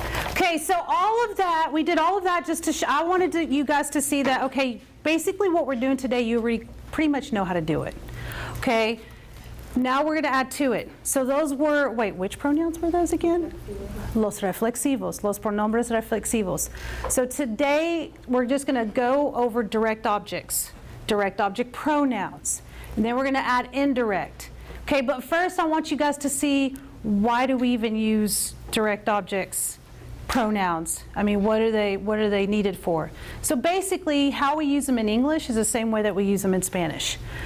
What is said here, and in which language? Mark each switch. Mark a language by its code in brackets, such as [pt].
[en] Okay, so all of that, we did all of that just to I wanted you guys to see that, okay, basically what we're doing today, you pretty much know how to do it. Okay, now we're going to add to it. So those were, wait, which pronouns were those again? [es] Los reflexivos, los pronombres reflexivos. [en] So today we're just going to go over direct objects, direct object pronouns, and then we're going to add indirect. Okay, but first I want you guys to see, why do we even use direct objects pronouns? I mean, what are they needed for? So basically, how we use them in English is the same way that we use them in Spanish.